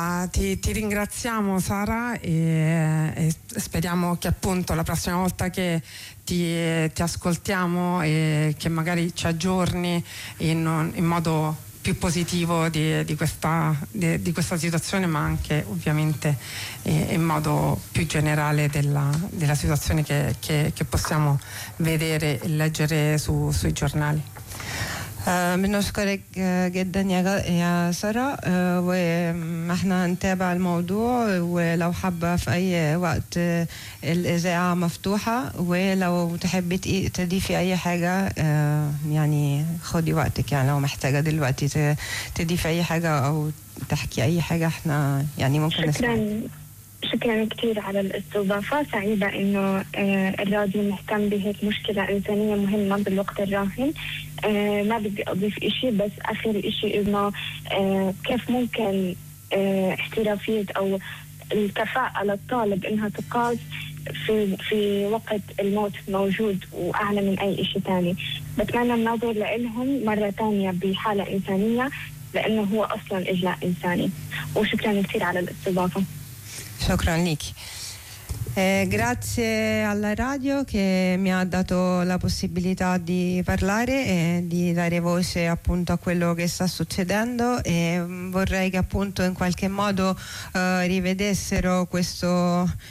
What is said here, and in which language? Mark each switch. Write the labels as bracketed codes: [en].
[it] Ti ringraziamo Sara e speriamo che appunto la prossima volta che ti ascoltiamo e che magari ci aggiorni in modo più positivo di questa situazione, ma anche ovviamente in modo più generale della situazione che possiamo vedere e leggere sui giornali. [ar] بنشكرك جدا يا سارة، وإحنا نتابع الموضوع، ولو حابة في أي وقت الإذاعة مفتوحة، ولو تحبي تضيفي أي حاجة يعني خدي وقتك، يعني لو محتاجة دلوقتي تضيفي أي حاجة أو تحكي أي حاجة إحنا يعني ممكن نسمع. شكرا كثير على الاستضافة، سعيدة انه الراديو مهتم بهيك مشكلة انسانية مهمة بالوقت الراهن. ما بدي اضيف اشي، بس اخر اشي انه كيف ممكن احترافية او الكفاءة للطالب انها تقاس في وقت الموت موجود واعلى من اي اشي تاني. بتمنى النظر لهم مرة تانية بحالة انسانية لانه هو اصلا اجلاء انساني. وشكرا كثير على الاستضافة. [it] Grazie alla radio che mi ha dato la possibilità di parlare e di dare voce appunto a quello che sta succedendo, e vorrei che appunto in qualche modo rivedessero questo